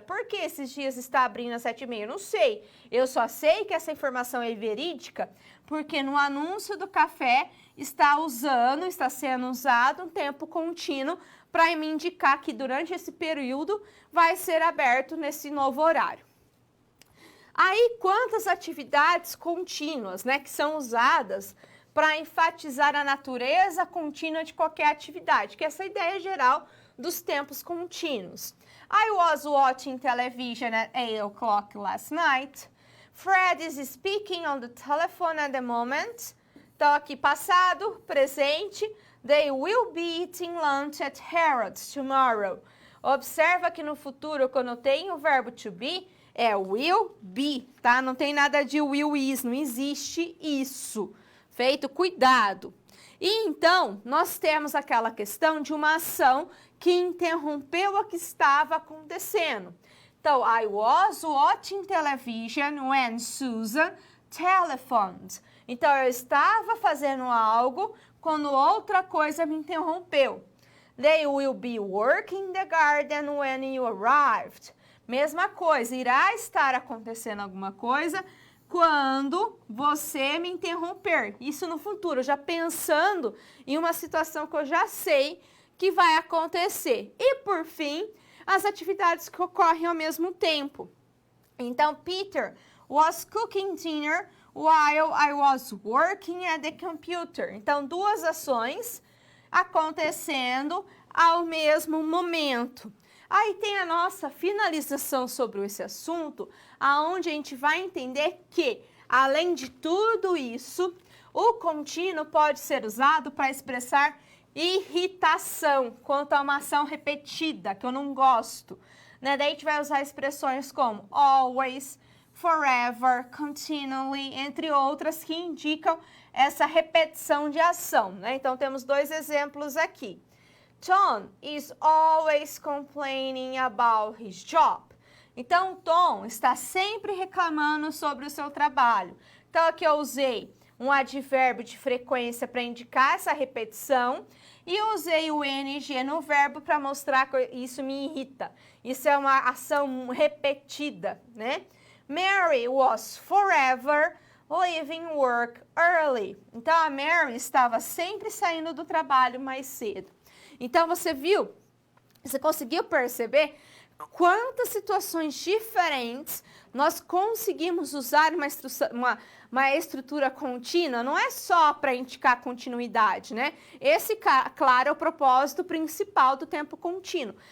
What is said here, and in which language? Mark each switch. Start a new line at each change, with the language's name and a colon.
Portuguese: Por que esses dias está abrindo às 7:30? Não sei. Eu só sei que essa informação é verídica porque no anúncio do café está sendo usado um tempo contínuo para me indicar que durante esse período vai ser aberto nesse novo horário. Aí, quantas atividades contínuas, né, que são usadas para enfatizar a natureza contínua de qualquer atividade, que é essa ideia geral dos tempos contínuos.
English: I was watching television at 8 o'clock last night. Fred is speaking on the telephone at the moment.
Portuguese: Então, aqui passado, presente.
English: They will be eating lunch at Harrods tomorrow.
Portuguese: Observa que no futuro, quando tem o verbo to be, é will be, tá? Não tem nada de will is, não existe isso. Feito, cuidado. E então, nós temos aquela questão de uma ação que interrompeu o que estava acontecendo.
English: Então, I was watching television when Susan telephoned.
Portuguese: Então, eu estava fazendo algo quando outra coisa me interrompeu.
English: They will be working in the garden when you arrived.
Portuguese: Mesma coisa, irá estar acontecendo alguma coisa quando você me interromper. Isso no futuro, já pensando em uma situação que eu já sei que vai acontecer. E por fim, as atividades que ocorrem ao mesmo tempo.
English: Então, Peter was cooking dinner while I was working at the computer.
Portuguese: Então, duas ações acontecendo ao mesmo momento. Aí tem a nossa finalização sobre esse assunto, aonde a gente vai entender que, além de tudo isso, o contínuo pode ser usado para expressar irritação quanto a uma ação repetida, que eu não gosto. Né? Daí a gente vai usar expressões como always, forever, continually, entre outras que indicam essa repetição de ação. Né? Então, temos dois exemplos aqui.
English: Tom is always complaining about his job.
Portuguese: Então, Tom está sempre reclamando sobre o seu trabalho. Então, aqui eu usei um advérbio de frequência para indicar essa repetição e eu usei o ing no verbo para mostrar que isso me irrita. Isso é uma ação repetida, né?
English: Mary was forever leaving work early.
Portuguese: Então, a Mary estava sempre saindo do trabalho mais cedo. Então, você viu? Você conseguiu perceber quantas situações diferentes nós conseguimos usar uma estrutura contínua? Não é só para indicar continuidade, né? Esse, claro, é o propósito principal do tempo contínuo.